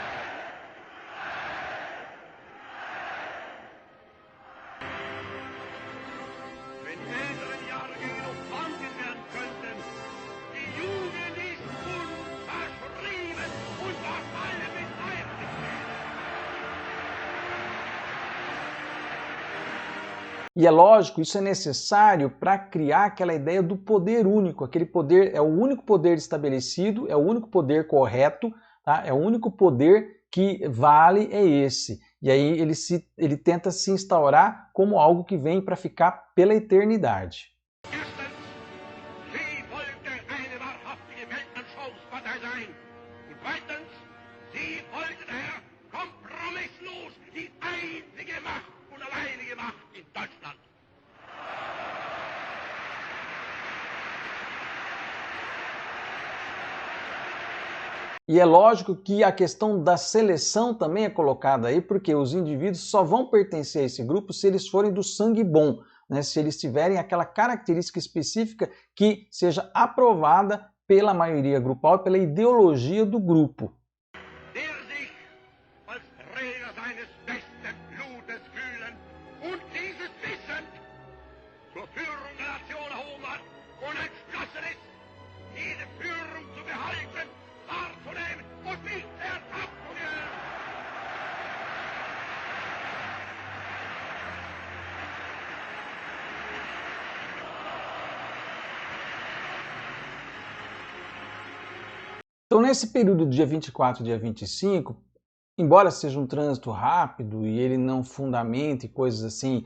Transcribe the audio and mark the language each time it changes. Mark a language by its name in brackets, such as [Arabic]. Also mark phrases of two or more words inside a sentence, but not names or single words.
[Portuguese] E é lógico, isso é necessário para criar aquela ideia do poder único. Aquele poder é o único poder estabelecido, é o único poder correto, tá? É o único poder que vale, é esse. E aí ele tenta se instaurar como algo que vem para ficar pela eternidade. [German] Erstens, sie wollte eine wahrhaftige Weltanschauungspartei sein. Und zweitens, sie wollte daher kompromisslos die einzige Macht und alleinige Macht in Deutschland. [Portuguese] E é lógico que a questão da seleção também é colocada aí, porque os indivíduos só vão pertencer a esse grupo se eles forem do sangue bom, né? Se eles tiverem aquela característica específica que seja aprovada pela maioria grupal e pela ideologia do grupo. [German] Der sich als Träger seines besten Blutes fühlen und dieses Wissen zur Führung der Nation erhoben hat und entschlossen ist, diese Führung zu behalten, wahrzunehmen und nicht ertappt zu werden. [Portuguese] Então, nesse período do dia 24 e dia 25, embora seja um trânsito rápido e ele não fundamente coisas assim